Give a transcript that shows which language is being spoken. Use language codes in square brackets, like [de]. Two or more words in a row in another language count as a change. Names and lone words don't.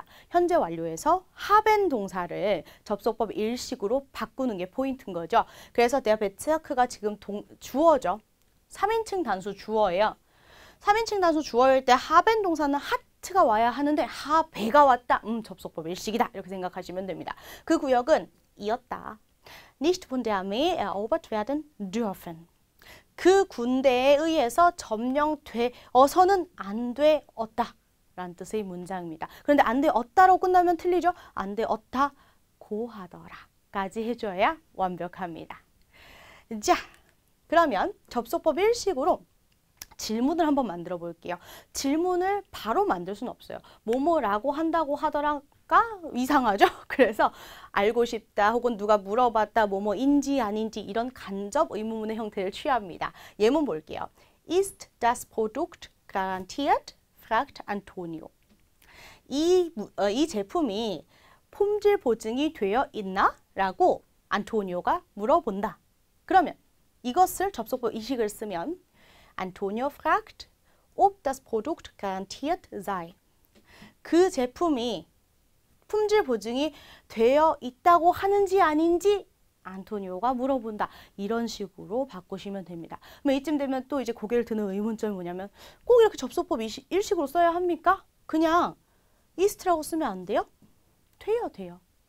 [ko] 현재 완료에서 haben 동사를 접속법 일식으로 바꾸는 게 포인트인 거죠. 그래서 der Bezirk가 지금 주어죠. 3인칭 단수 주어예요. 3인칭 단수 주어일 때 haben 동사는 하트가 와야 하는데 habe가 왔다. 접속법 일식이다. 이렇게 생각하시면 됩니다. 그 구역은 이었다. [de] Nicht von der Armee erobert werden dürfen. [ko] 그 군대에 의해서 점령되어서는 안 되었다. 라는 뜻의 문장입니다. 그런데 안 되었다로 끝나면 틀리죠? 안 되었다 고하더라 까지 해줘야 완벽합니다. 자, 그러면 접속법 일식으로 질문을 한번 만들어 볼게요. 질문을 바로 만들 수는 없어요. 뭐뭐라고 한다고 하더라가 이상하죠? 그래서 알고 싶다 혹은 누가 물어봤다 뭐뭐인지 아닌지 이런 간접 의문문의 형태를 취합니다. 예문 볼게요. [de] Ist das Produkt garantiert? fragt Antonio. [ko] 이 제품이 품질 보증이 되어 있나? 라고 안토니오가 물어본다. 그러면 이것을 접속법 이식을 쓰면 [de] Antonio fragt, ob das Produkt garantiert sei. [ko] 그 제품이 품질 보증이 되어 있다고 하는지 아닌지 안토니오가 물어본다. 이런 식으로 바꾸시면 됩니다. 그럼 이쯤 되면 또 이제 고개를 드는 의문점이 뭐냐면 꼭 이렇게 접속법 일식으로 써야 합니까? 그냥 ist라고 쓰면 안 돼요? 돼요.